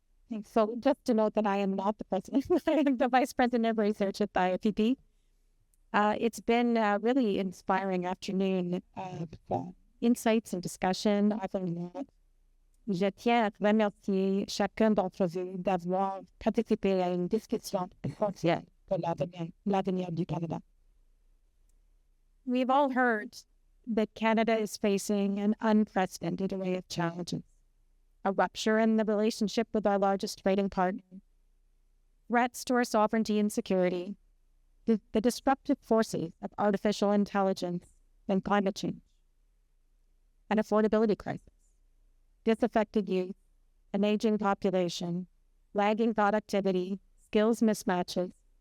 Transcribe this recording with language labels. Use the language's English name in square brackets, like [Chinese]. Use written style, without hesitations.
[English] Thanks. So just to note that I am not the president, I am the vice president of research at the IFPP. It's been a really inspiring afternoon of insights and discussion. I've learned a lot. [French] Je tiens à remercier chacun d'entre vous d'avoir participé à une discussion essentielle pour l'avenir du Canada. [English] We've all heard that Canada is facing an unprecedented array of challenges. A rupture in the relationship with our largest trading partner, threats to our sovereignty and security, the disruptive forces of artificial intelligence and climate change, an affordability crisis, disaffected youth, an aging population, lagging productivity, skills mismatches.